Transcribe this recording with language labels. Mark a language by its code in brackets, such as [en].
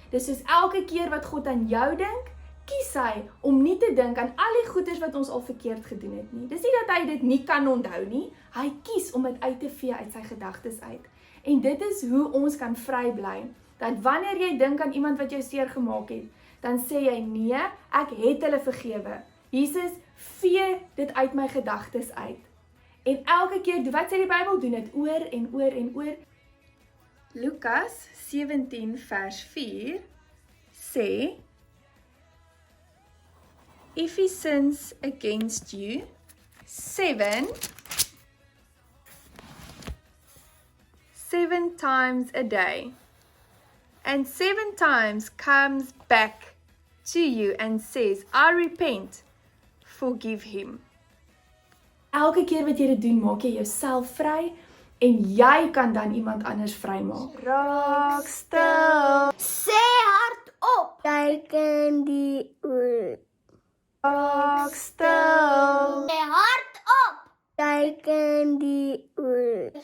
[af] Dis soos elke keer wat God aan jou dink, kies hy om nie te dink aan al die goeders wat ons al verkeerd gedoen het nie. Dis nie dat hy dit nie kan onthou nie, hy kies om dit uit te vee uit sy gedagtes uit. En dit is hoe ons kan vry bly, dat wanneer jy dink aan iemand wat jou seer gemaak het, dan sê jy nee, ek het hulle vergewe. Jesus, vee dit uit my gedagtes uit. En elke keer, wat sê die Bybel, doen dit oor en oor en oor. Lukas 17 vers 4 sê, [en] if he sins against you 7 times a day, and 7 times comes back to you and says, I repent, forgive him. [af] Elke keer wat jy dit doen, maak jy jouself vry, en jy kan dan iemand anders vrymaak. Raak stil. Sê hardop. Kyk in die oë. Raak stil. Sê hardop. Kyk in die oë.